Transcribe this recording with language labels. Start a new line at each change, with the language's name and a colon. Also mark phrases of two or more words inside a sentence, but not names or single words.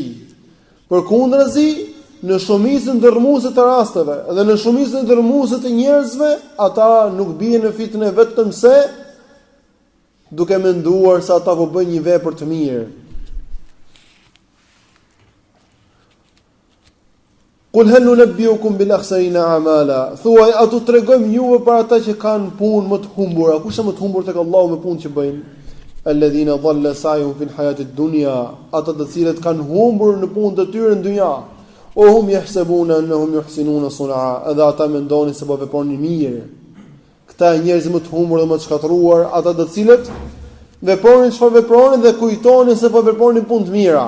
Albanian: Përkundërzi, në shumicën dërmuese të rasteve dhe në shumicën dërmuese të njerëzve, ata nuk bien në fitnë vetëm se duke menduar se ata po bëjnë një vepër të mirë.
Arabic: قل هل ننبئكم بالأخسرين أعمالا.
Albanian: Thuaj, a tu tregojmë juve për ata që kanë punë më të humbura? Kush është më të humbur tek Allahu me punë që bëjnë?
Arabic: الذين ضل سعيهم في الحياة الدنيا.
Albanian: Ata të cilët kanë humbur në punët e tyre në dynja.
Arabic: وهم يحسبون أنهم يحسنون صنعا.
Albanian: Edhe ata mendonin se po veprojnë mirë. Këta njerëz më të humbur dhe më të shkatëruar, ata të cilët vepronin çfarë vepronin dhe kujtonin se po vepronin punë të mira.